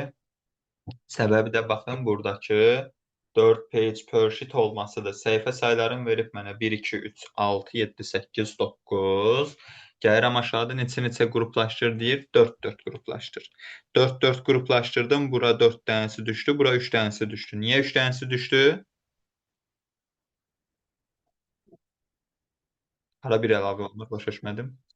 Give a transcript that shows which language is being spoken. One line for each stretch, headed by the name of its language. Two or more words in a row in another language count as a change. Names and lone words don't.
Azerbaijani: Səbəbi də baxın buradakı 4
English: page per sheet
Azerbaijani: olmasıdır. Səhifə saylarını verib mənə 1, 2, 3, 6, 7, 8, 9. Gəlirəm aşağıda neçə-neçə qruplaşdır deyir. 4-4 qruplaşdır. 4-4 qruplaşdırdım. Bura 4 dənəsi düşdü. Bura 3 dənəsi düşdü. Niyə 3 dənəsi düşdü? Hara bir əlavə olunur, başa düşmədim.